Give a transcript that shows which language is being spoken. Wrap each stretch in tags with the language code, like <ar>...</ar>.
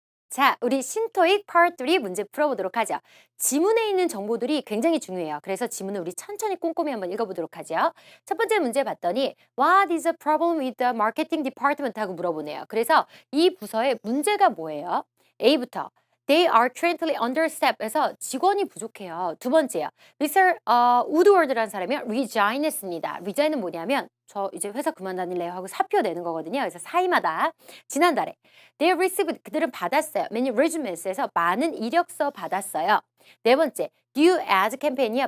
<ko>자, 우리 신토익 Part 3 문제 풀어보도록 하죠. 지문에 있는 정보들이 굉장히 중요해요. 그래서 지문을 우리 천천히 꼼꼼히 한번 읽어보도록 하죠. 첫 번째 문제 봤더니</ko> <en>What is the problem with the marketing department?</en> <ko>하고 물어보네요. 그래서 이 부서의 문제가 뭐예요?</ko> <en>A부터 They are currently understaffed에서</en> <ko>직원이 부족해요. 두 번째요. Mr. Woodward라는 사람이 resign 했습니다. resign은 뭐냐면 저 이제 회사 그만 다닐래요 하고 사표 내는 거거든요. 그래서 사임하다. 지난달에</ko> <en>they received</en> <ko>그들은 받았어요.</ko> <en>many resumes.</en> <ko>에서 많은 이력서 받았어요. 네 번째, due as 캠페인이야.</ko>